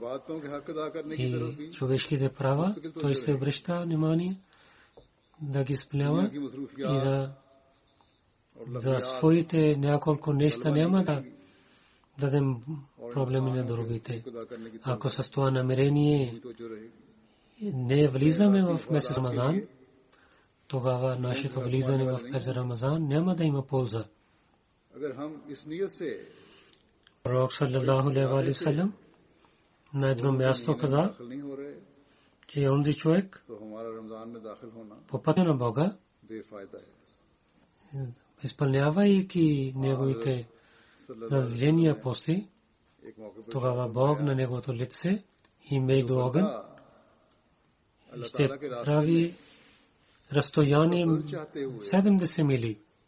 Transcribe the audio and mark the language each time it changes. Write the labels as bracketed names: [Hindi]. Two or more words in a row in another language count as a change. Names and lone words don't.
[Bulgarian] И човешките права той се обръща внимание да ги изпълнява и за своите няколко неща няма да дадем проблеми на другите. Ако с това намерение не влизаме в месец Рамазан, тогава нашето влизане в месец Рамазан няма да има полза. Пророк [Arabic] صلى الله عليه وسلم [Bulgarian] на едно място каза, че онзи човек по пътя на Бога, изпълнявайки неговите задължения пости, тогава Бог на неговото лице и между огън ще прави разстояние 70 мили.